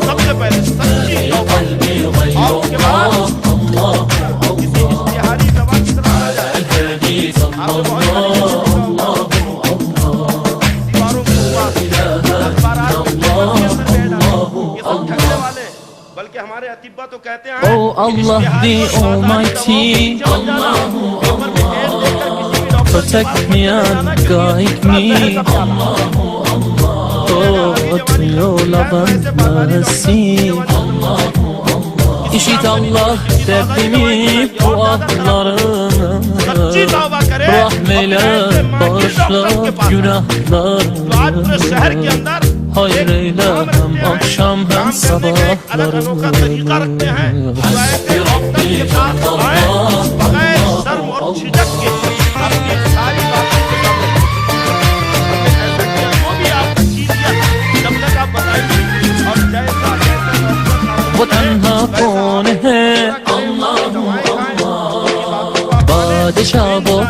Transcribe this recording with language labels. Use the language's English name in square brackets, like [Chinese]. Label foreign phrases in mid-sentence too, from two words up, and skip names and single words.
[Urdu] سب سے پہلے سچی توبہ، اور اس کے بعد کسی اشتہاری دوا کی طرف آ جائے. آپ کو بہت دیواروں کے اوپر اخبارات یہ سب ٹھگنے والے، بلکہ ہمارے اطباء تو کہتے ہیں [English] Oh Allah the Almighty, protect me and guide me. Oh, to your love and mercy. [Turkish] İşit Allah derdimi, bu ahlarımı, rahmeyle bağışla günahlarımı, hayreyle hem akşam hem sabahlarımı. [Urdu] وہ تنہا کون ہے، بادشاہ